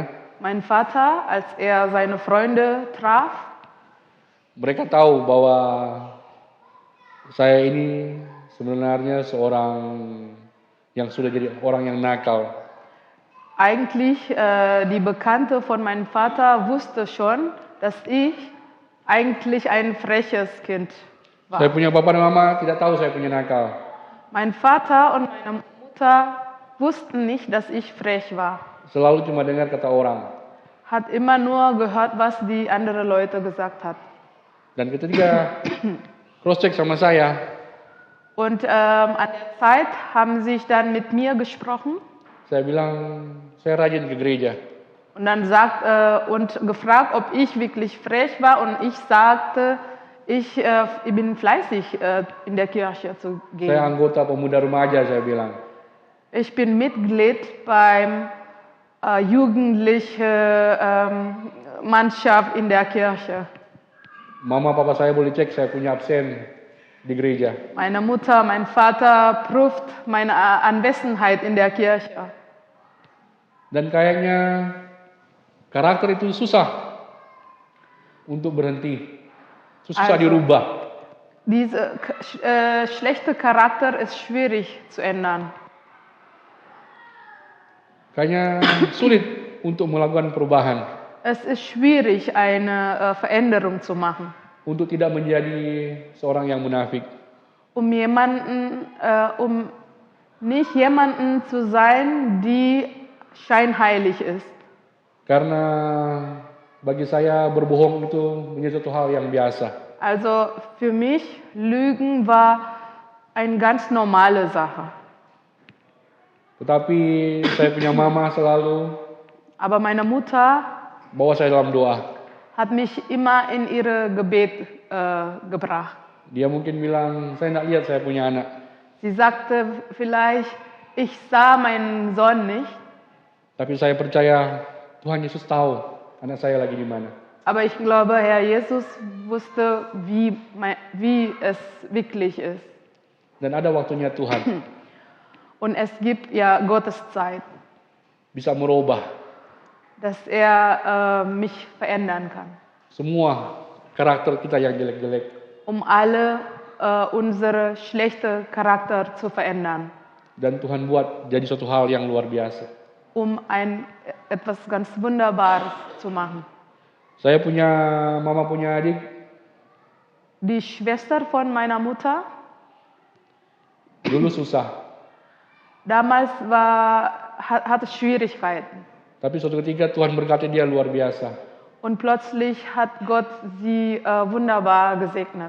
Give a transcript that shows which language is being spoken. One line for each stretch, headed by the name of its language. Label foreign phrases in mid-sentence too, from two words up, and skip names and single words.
German: Mein Vater, als er seine Freunde traf,
Indonesian: mereka tahu bahwa saya ini sebenarnya seorang yang sudah jadi orang yang nakal.
German: eigentlich die Bekannte von meinem Vater wusste schon, dass ich eigentlich ein freches Kind war.
Indonesian: Saya punya papa dan mama tidak tahu saya punya nakal.
German: Mein Vater und meine Mutter wussten nicht, dass ich frech war.
Indonesian: Selalu cuma dengar kata orang.
German: Hat immer nur gehört, was die andere Leute gesagt hat.
Indonesian: Dan ketika
English: cross check
Indonesian: sama saya,
German: Und an der Zeit haben sich dann mit mir gesprochen
Indonesian: Saya bilang, saya rajin ke gereja.
German: und dann gefragt, ob ich wirklich frech war. Und ich sagte, ich bin fleißig in der Kirche zu
Indonesian: Saya
German: gehen.
Indonesian: anggota pemuda remaja, saya bilang.
German: Ich bin Mitglied beim jugendlichen Mannschaft in der Kirche.
Indonesian: Mama papa saya boleh cek saya punya absen di gereja.
German: Meine Mutter, mein Vater prüft meine Anwesenheit in der Kirche.
Indonesian: Dan kayaknya karakter itu susah untuk berhenti. Susah dirubah.
German: Dieser schlechte Charakter ist schwierig zu ändern.
Indonesian: Kayaknya sulit untuk melakukan perubahan.
German: Es ist schwierig, eine Veränderung zu machen.
Indonesian: Untuk tidak menjadi seorang yang munafik.
German: Um nicht jemanden zu sein, die scheinheilig ist.
Indonesian: Karena bagi saya berbohong itu menjadi satu hal yang biasa.
German: Also für mich, Lügen war eine ganz normale Sache.
Indonesian: Tetapi saya punya mama selalu
German: Aber meine Mutter
Indonesian: bawa saya dalam doa.
German: hat mich immer in ihre Gebet gebracht.
Indonesian: Dia mungkin bilang, saya tidak lihat saya punya anak.
German: Sie sagte vielleicht, ich sah meinen Sohn nicht,
Indonesian: Tapi saya percaya Tuhan Yesus tahu anak saya lagi di mana.
German: aber ich glaube, Herr Jesus wusste, wie es wirklich ist.
Indonesian: Dan ada waktunya Tuhan
German: Und es gibt ja Gottes Zeit,
Indonesian: bisa merubah
German: dass er mich verändern kann,
Indonesian: semua karakter kita yang jelek-jelek.
German: um alle unsere schlechte Charakter zu verändern,
Indonesian: Dan Tuhan buat jadi suatu hal yang luar biasa.
German: um etwas ganz Wunderbares zu machen.
Indonesian: Mama punya adik,
German: Die Schwester von meiner Mutter,
Indonesian: dulu susah.
German: damals hatte Schwierigkeiten.
Indonesian: Tapi suatu ketika Tuhan berkati dia luar biasa.
German: Und plötzlich hat Gott sie wunderbar gesegnet.